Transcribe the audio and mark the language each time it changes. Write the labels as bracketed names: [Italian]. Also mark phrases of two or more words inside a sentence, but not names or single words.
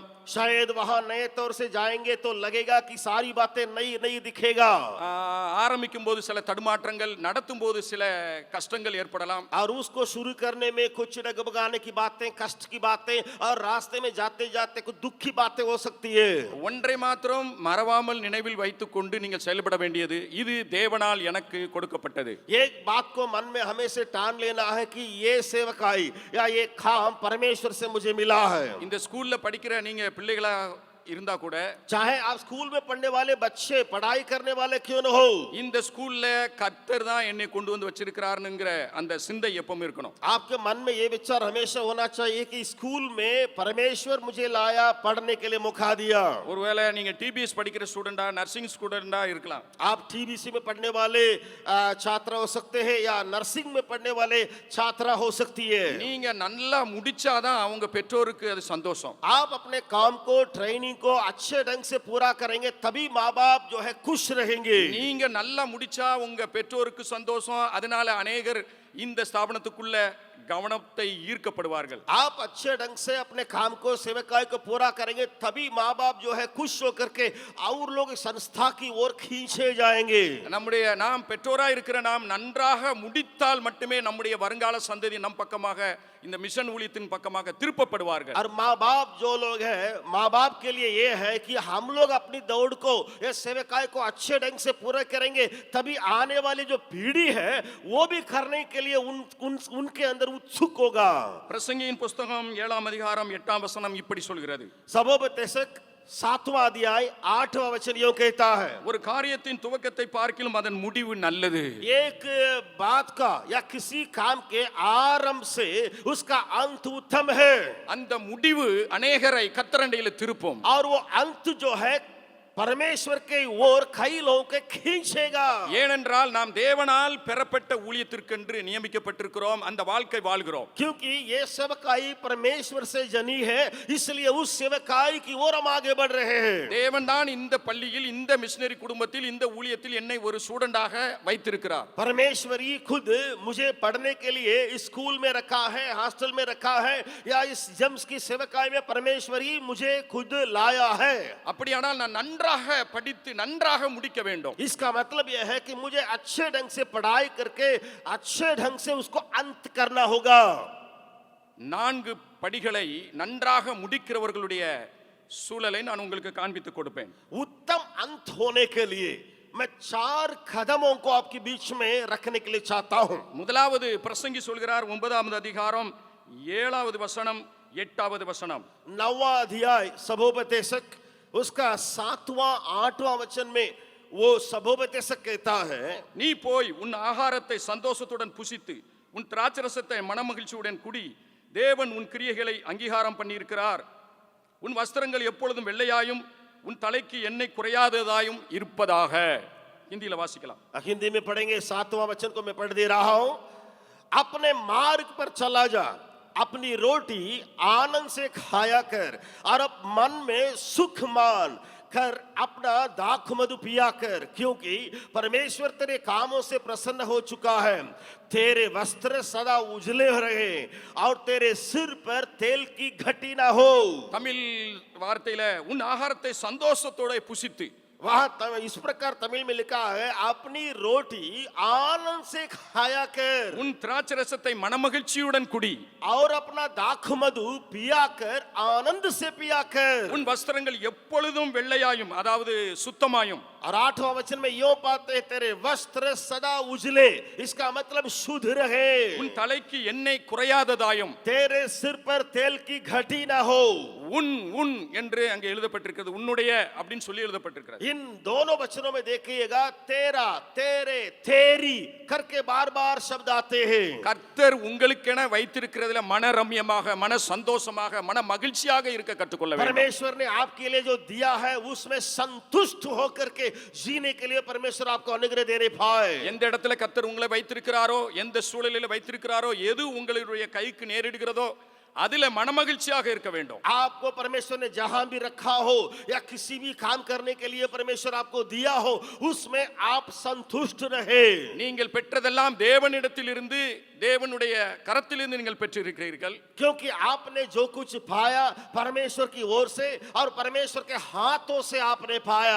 [Hindi] शायद वहां नए तौर से जाएंगे तो लगेगा कि सारी बातें नई नई दिखेगा. [Tamil] ஆரம்பிக்கும் போது சில தடுமாற்றங்கள், நடத்தும் போது சில கஷ்டங்கள் ஏற்படலாம். [Hindi] और उसको शुरू करने में कुछ डगमगाने की बातें, कष्ट की बातें, और रास्ते में जाते जाते कुछ दुख की बातें हो सकती है. [Tamil] ஒன்றை மாத்திரம் மறவாமல் நினைவில் வைத்துக் கொண்டு நீங்கள் செயல்பட வேண்டியது, இது தேவனால் எனக்கு கொடுக்கப்பட்டது. [Hindi] एक बात को मन में हमेशा ठान लेना है कि ये सेवकाई या ये काम परमेश्वर से मुझे मिला है. [Tamil] இந்த ஸ்கூல்ல படிக்கிற நீங்க பிள்ளைகளா இருந்தா கூட [Hindi] चाहे आप स्कूल में पढ़ने वाले बच्चे पढ़ाई करने वाले क्यों न हो, [Tamil] இந்த ஸ்கூல்ல கர்த்தர் தான் என்னை கொண்டு வந்து வச்சிருக்கிறாருங்கிற அந்த சிந்தை எப்பவும் இருக்கணும். [Hindi] आपके मन में ये विचार हमेशा होना चाहिए कि स्कूल में परमेश्वर मुझे लाया, पढ़ने के लिए मौका दिया। [Tamil] ஒருவேளை நீங்க டிபிஎஸ் படிக்கிற ஸ்டூடெண்டா நர்சிங் ஸ்டூடெண்டா இருக்கலாம். [Hindi] आप टीबीसी में पढ़ने वाले छात्र हो सकते हैं या नर्सिंग में पढ़ने वाले छात्रा हो सकती है। [Tamil] நீங்க நல்லா முடிச்சாதான் அவங்க பெற்றோருக்கு அது சந்தோஷம். [Hindi] आप अपने काम को, ट्रेनिंग को अच्छे ढंग से पूरा करेंगे तभी माँ बाप जो है खुश रहेंगे। [Tamil] நீங்க நல்லா முடிச்சா உங்க பெற்றோருக்கு சந்தோஷம். அதனால अनेகர் இந்த ஸ்தாபனத்துக்குள்ள கவனத்தை ஈர்க்கப்படுவார்கள். [Hindi] आप अच्छे ढंग से अपने काम को, सेवकाई को पूरा करेंगे तभी माँ बाप जो है खुश होकर के और लोग इस संस्था की ओर खींचे जाएंगे। [Tamil] நம்முடைய நாம் பெற்றோரா இருக்கிற நாம் நன்றாக முடித்தால் மட்டுமே நம்முடைய வருங்கால சந்ததி நம் பக்கமாக இந்த மிஷன் ஊழியத்தின் பக்கமாக திருப்பப்படுவார்கள். [Hindi] और माँ बाप जो लोग हैं, माँ बाप के लिए ये है कि हम लोग अपनी दौड़ को, ये सेवकाई को अच्छे ढंग से पूरा करेंगे तभी आने वाली जो पीढ़ी है वो भी करने के लिए उनके अंदर उत्सुक होगा। [Tamil] பிரசங்கியின் புஸ்தகம் 7ஆம் அதிகாரம் 8ஆம் வசனம் இப்படி சொல்கிறது. [Hindi] सबोपदेशक 7वां अध्याय 8वां वचन यूं कहता है, [Tamil] ஒரு காரியத்தின் துவக்கத்தை பார்க்கிலும் அதன் முடிவு நல்லது. [Hindi] एक बात का या किसी काम के आरंभ से उसका अंत उत्तम है, [Tamil] அந்த முடிவு अनेகரை கர்த்தரண்டையில திருப்பும். [Hindi] और वो अंत जो है परमेश्वर के ओर कई लोगों के खींचेगा। [Tamil] ஏனென்றால் நாம் தேவனால் பெறப்பட்ட ஊழியத்திற்கென்று நியமிக்கப்பட்டிருக்கிறோம். அந்த வாழ்க்கை வாழ்கிறோம். [Hindi] क्योंकि ये सेवकाई परमेश्वर से जनी है, इसलिए उस सेवकाई की ओर हम आगे बढ़ रहे हैं। [Tamil] தேவன் தான் இந்த பள்ளியில், இந்த மிஷனரி குடும்பத்தில், இந்த ஊழியத்தில் என்னை ஒரு ஸ்டூடெண்டாக வைத்திருக்கிறார். [Hindi] परमेश्वर ही खुद मुझे पढ़ने के लिए स्कूल में रखा है, हॉस्टल में रखा है, या इस जम्स की सेवकाई में परमेश्वर ही मुझे खुद लाया है। [Tamil] அப்படியானால் நான் நன்றாக படித்து நன்றாக முடிக்க வேண்டும். [Hindi] इसका मतलब यह है कि मुझे अच्छे ढंग से पढ़ाई करके अच्छे ढंग से उसको अंत करना होगा। [Tamil] 4 படிகளை நன்றாக முடிக்கிறவர்களுடைய சூழலை நான் உங்களுக்கு காண்பித்து கொடுப்பேன். [Hindi] उत्तम अंत होने के लिए मैं 4 कदमों को आपके बीच में रखने के लिए चाहता हूं। [Tamil] முதலாவது பிரசங்கி சொல்கிறார் 9ஆம் அதிகாரம் 7வது வசனம் 8வது வசனம். [Hindi] 9वां अध्याय सबोपदेशक उसका 7वां 8वां वचन में वो सबोपदेशक कहता है, [Tamil] நீ போய் உன் ஆகாரத்தை சந்தோஷத்துடன் புசித்து உன் திராட்சரசத்தை மனமகிழ்ச்சியுடன் குடி. தேவன் உன் கிரியைகளை அங்கீகாரம் பண்ணியிருக்கிறார். உன் வஸ்திரங்கள் எப்பொழுதும் வெள்ளையாயும் உன் தலைக்கு எண்ணெய் குறையாததாயும் இருப்பதாக. हिंदी வாசிக்கலாம். [Hindi] हिंदी में पढ़ेंगे। 7वां वचन को मैं पढ़ दे रहा हूं। अपने मार्ग पर चला जा, अपनी रोटी आनंद से खाया कर और अब मन में सुख मान कर अपना दाख मधु पिया कर, क्योंकि परमेश्वर तेरे कामों से प्रसन्न हो चुका है। तेरे वस्त्र सदा उजले रहे और तेरे सिर पर तेल की घटी ना हो। [Tamil] தமிழ் வார்த்தையில உன் ஆகாரத்தை சந்தோஷத்தோட புசித்து, [Hindi] वहां इस प्रकार तमिल में लिखा है, अपनी रोटी आनंद से खाया कर [Tamil] உன் திராட்சரசத்தை மனமகிழ்ச்சியுடன் குடி. [Hindi] और अपना दाख मधु पिया कर आनंद से पिया कर। [Tamil] உன் வஸ்திரங்கள் எப்பொழுதும் வெள்ளையாயும், அதாவது சுத்தமாயும். [Hindi] और 8वां वचन में यूं पाते हैं, तेरे वस्त्र सदा उजले, इसका मतलब शुद्ध रहे। [Tamil] உன் தலைக்கு எண்ணெய் குறையாததாயும். [Hindi] तेरे सिर पर तेल की घटी ना हो। [Tamil] உன் உன் என்று அங்கே எழுதப்பட்டிருக்கிறது. உன்னுடைய அப்படின்னு சொல்லி எழுதப்பட்டிருக்கிறது. [Hindi] इन दोनों वचनों में देखिएगा, तेरा, तेरे, तेरी करके बार बार शब्द आते हैं। [Tamil] கர்த்தர் உங்களுக்கென வைத்திருக்கிறதுல மனரம்யமாக, மன சந்தோஷமாக, மன மகிழ்ச்சியாக இருக்க கற்றுக்கொள்ள வேண்டும். [Hindi] परमेश्वर ने आपके लिए जो दिया है उसमें संतुष्ट होकर के जीने के लिए परमेश्वर आपको अनुग्रह देने पाए। [Tamil] எந்த இடத்துல கர்த்தர் உங்களை வைத்திருக்கிறாரோ, எந்த சூழலில் வைத்திருக்கிறாரோ, எது உங்களுடைய கைக்கு நேரிடுகிறதோ அதில மனமகிழ்ச்சியாக இருக்க வேண்டும். [Hindi] आपको परमेश्वर ने जहां भी रखा हो या किसी भी काम करने के लिए परमेश्वर आपको दिया हो, उसमें आप संतुष्ट रहे। [Tamil] நீங்கள் பெற்றதெல்லாம் தேவனிடத்திலிருந்து, தேவனுடைய கரத்திலிருந்து நீங்கள் பெற்றிருக்கிறீர்கள். [Hindi] क्योंकि आपने जो कुछ पाया परमेश्वर की ओर से और परमेश्वर के हाथों से आपने पाया।